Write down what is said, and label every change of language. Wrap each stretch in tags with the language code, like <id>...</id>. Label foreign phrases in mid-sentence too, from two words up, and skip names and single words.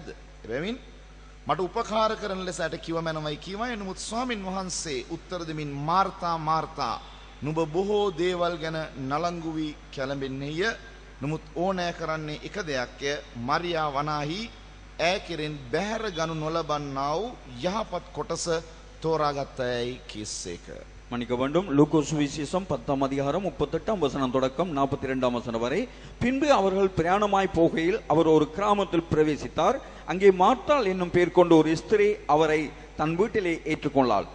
<si>එබැවින් මට උපකාර කරන ලෙස ඇයට කිව මැනවයි කීවාය. නමුත් ස්වාමින් වහන්සේ උත්තර දෙමින් මාර්තා මාර්තා, නුඹ බොහෝ දේවල් ගැන නලංගු වී කැළඹෙන්නේය. නමුත් ඕනෑ කරන්නේ එක දෙයක්ය. මරියා වනාහි ඈ කෙරෙන් බැහැර ගනු නොලබන්නා වූ යහපත් කොටස தோராகத்தை கீசேக.</si> <ta>மன்னிக்க வேண்டும். லூக்கா சுவிசேஷம் 10ஆம் அதிகாரம் 38ஆம் வசனம் தொடக்கம் 42ஆம் வசனம் வரை. பின்பு அவர்கள் பிரயாணமாய் போகையில் அவர் ஒரு கிராமத்தில் பிரவேசித்தார். அங்கே மார்த்தாள் என்னும் பெயர் கொண்ட ஒரு ஸ்திரீ அவரை தன் வீட்டிலே ஏற்றுக்கொண்டாள்.</ta>